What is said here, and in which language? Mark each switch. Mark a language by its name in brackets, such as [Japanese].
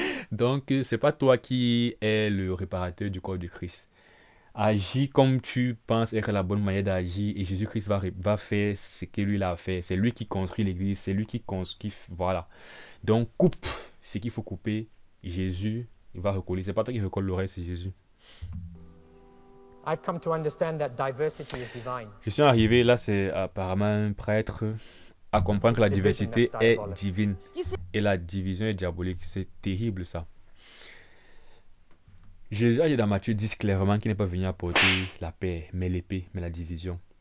[French] Donc, c'est pas toi qui es le réparateur du corps de Christ. Agis comme tu penses être la bonne manière d'agir et Jésus-Christ va faire ce que lui a fait. C'est lui qui construit l'église, c'est lui qui construit. Voilà. Donc, coupe ce qu'il faut couper. Jésus, il va recoller. C'est pas toi qui recolle l'oreille, c'est Jésus. [English] I've come to understand that diversity is divine. [French] Je suis arrivé, là, c'est apparemment un prêtre, à comprendre que la diversité est divine. Et la division est diabolique. C'est terrible, ça. Jésus a dit dans Matthieu 10 clairement qu'il n'est pas venu apporter la paix, mais l'épée, mais la division.